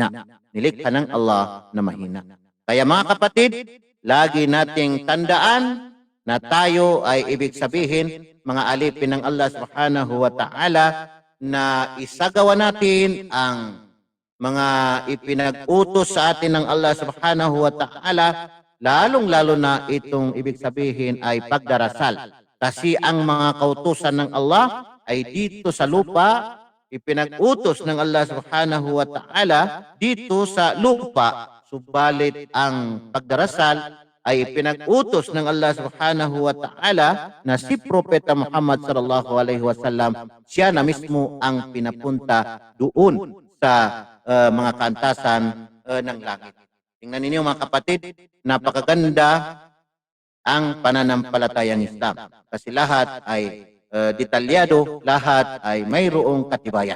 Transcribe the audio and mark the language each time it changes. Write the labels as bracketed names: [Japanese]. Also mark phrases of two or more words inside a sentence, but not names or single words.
[Filipino] Nilikha ng Allah na mahina. Kaya mga kapatid, lagi nating tandaan na tayo ay ibig sabihin mga alipin ng Allah [Arabic] سبحانه وتعالى, [Filipino] na isagawa natin ang mga ipinag-utos sa atin ng Allah [Arabic] سبحانه وتعالى, [Filipino] lalong-lalo na itong ibig sabihin ay pagdarasal. Kasi ang mga kautusan ng Allah ay dito sa lupa, ipinag-utos ng Allah [Arabic] سبحانه وتعالى [Filipino] dito sa lupa. Subalit ang pagdarasal ay ipinag-utos ng Allah [Arabic] سبحانه وتعالى [Filipino] na si Propeta Muhammad [Arabic] صلى الله عليه وسلم, [Filipino] siya na mismo ang pinapunta doon sa mga kantasan ng langit. Tingnan ninyo mga kapatid, napakaganda ang pananampalatayang Islam. Kasi lahat ay detalyado, lahat ay mayroong katibayan.